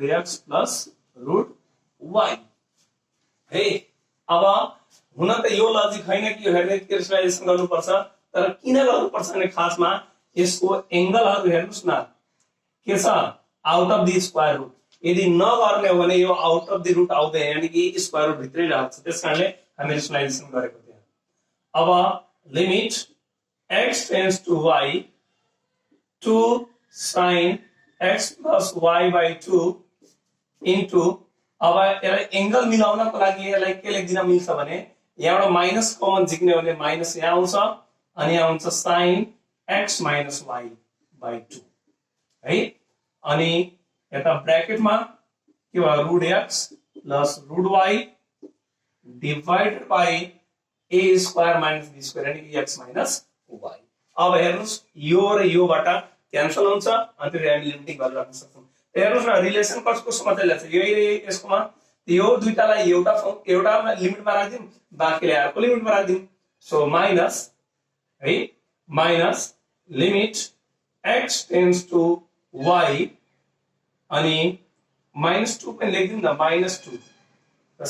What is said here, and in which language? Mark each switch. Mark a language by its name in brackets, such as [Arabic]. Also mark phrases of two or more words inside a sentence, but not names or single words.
[English] x plus root y [Nepali] है अब हुन त यो लजिक हैन कि यो हेर्ने रेशनलाइजेसन गर्नुपर्छ तर किन गर्नुपर्छ भने खासमा यसको एंगलहरु हेर्नुस् न के छ [English] out of the square root [Nepali] यदि नगर्ने हो भने यो [English] out of the root [Nepali] आउँदैन यानी कि [English] square root [Nepali] भित्रै रहन्छ त्यसकारणले हामी रेशनलाइजेसन गरेको थियौ अब [English] limit x tends to y 2 sin x plus y by 2 into [Nepali] अब यसलाई एंगल मिलाउनको लागि यसलाई के लेख्दिन मिल्छ भने यहाँबाट माइनस कमन झिक्ने हो भने माइनस यहाँ आउँछ अनि यहाँ हुन्छ [English] sin x minus y by 2 [Nepali] है। अनि यता ब्रैकेटमा के भयो [English] root x plus root y divided by a square minus b square [Nepali] यानी कि [English] x minus y. [Nepali] अब हेर्नुस् यो र योबाट क्यान्सल हुन्छ अनि त्यो हामी [English] limiting value [Nepali] राख्न सक्छौं। हेर्नुस् न रिलेसन कसको मात्रै छ यही यसकोमा यो दुईटालाई एउटा लिमिटमा राख्दिम बाकीले अर्को लिमिटमा राख्दिम। [English] so minus है minus limit x tends to y [Nepali] अनि -2 पनि लेख्दिम न -2 र